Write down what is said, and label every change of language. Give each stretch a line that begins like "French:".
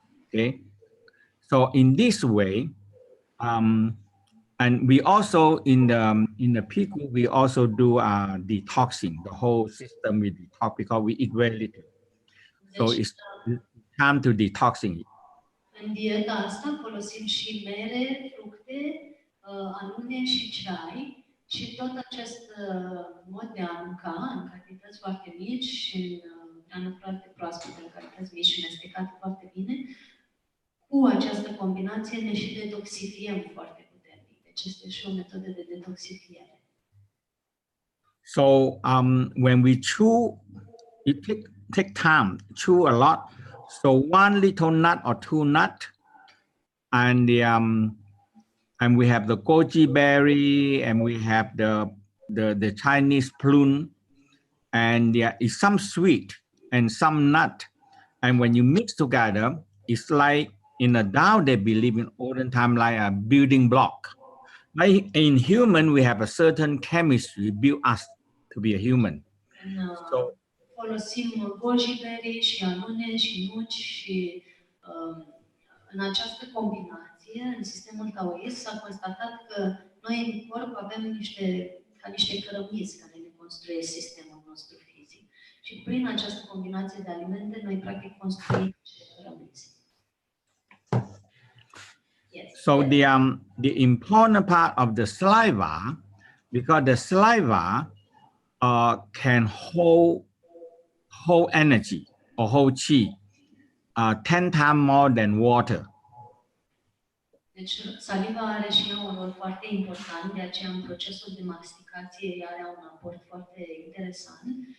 English: Okay, so in this way, and we also in the PiGu we also do detoxing. The whole system we detox because we eat very little, so it's time to detoxing it.
Romanian: În dieta asta folosim și mere, fructe, alune și ceai și tot acest mod de a mânca în cantități foarte mici și în hrană foarte proaspătă, în cantități mici și mestecate foarte bine, cu această combinație ne și detoxifiem foarte puternic. Deci este și o metodă de detoxifiere.
English: So when we chew, it take time, chew a lot. So one little nut or two nut, and and we have the goji berry, and we have the Chinese plum, and there is some sweet and some nut. And when you mix together, it's like in the Tao, they believe in olden time like a building block. Like in human, we have a certain chemistry built us to be a human. So
Romanian: folosim gojiberi și anune și nuci și în această combinație, în sistemul taoist, s-a constatat că noi în corp avem niște cărămizi care ne construiesc sistemul nostru fizic. Și prin această combinație de alimente, noi practic construim niște cărămizi.
English: Yes. So the important part of the saliva, because the saliva can hold energy or hold qi 10 times more than water.
Romanian: Deci saliva are și ea un rol foarte important, de aceea în procesul de masticație ea are un aport foarte interesant.